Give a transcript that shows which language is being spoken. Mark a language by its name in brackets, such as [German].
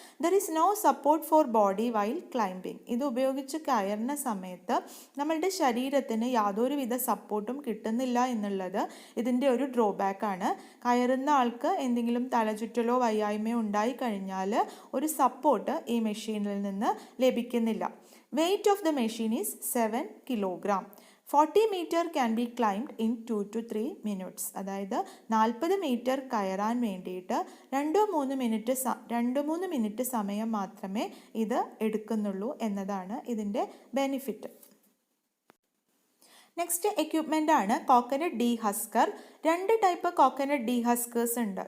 [English] There is no support for body while climbing. [Malayalam] ഇത് ഉപയോഗിച്ച് കയറുന്ന സമയത്ത് നമ്മളുടെ ശരീരത്തിന് യാതൊരുവിധ സപ്പോർട്ടും കിട്ടുന്നില്ല എന്നുള്ളത് ഇതിൻ്റെ ഒരു ഡ്രോബാക്കാണ്. കയറുന്ന ആൾക്ക് എന്തെങ്കിലും തലചുറ്റലോ വയ്യായ്മയോ ഉണ്ടായി കഴിഞ്ഞാൽ ഒരു സപ്പോർട്ട് ഈ മെഷീനിൽ നിന്ന് ലഭിക്കുന്നില്ല. [English] Weight of the machine is 7 kilogram. 40 meter can be climbed in 2 to 3 minutes. [Malayalam] അതായത് 40 മീറ്റർ കയറാൻ വേണ്ടിയിട്ട് 2-3 മിനിറ്റ് സമയം മാത്രമേ ഇത് എടുക്കുന്നുള്ളൂ എന്നതാണ് ഇതിൻ്റെ ബെനിഫിറ്റ്. നെക്സ്റ്റ് എക്യുപ്മെൻ്റ് ആണ് കോക്കനട്ട് ഡീഹസ്കർ. 2 ടൈപ്പ് കോക്കനട്ട് ഡീഹസ്കേഴ്സ് ഉണ്ട്.